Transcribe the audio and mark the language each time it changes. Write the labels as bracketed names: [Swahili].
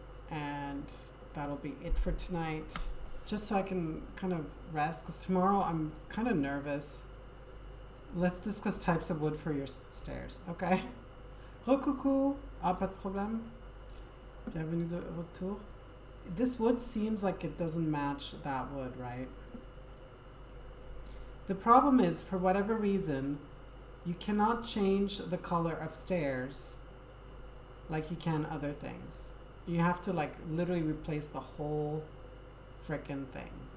[English] And that'll be it for tonight. Just so I can kind of rest, because tomorrow I'm kind of nervous. Let's discuss types of wood for your stairs, okay? [French] Recoucou, pas de problème. Bienvenue de retour. [English] This wood seems like it doesn't match that wood, right? The problem is, for whatever reason, you cannot change the color of stairs like you can other things. You have to like literally replace the whole frickin' thing.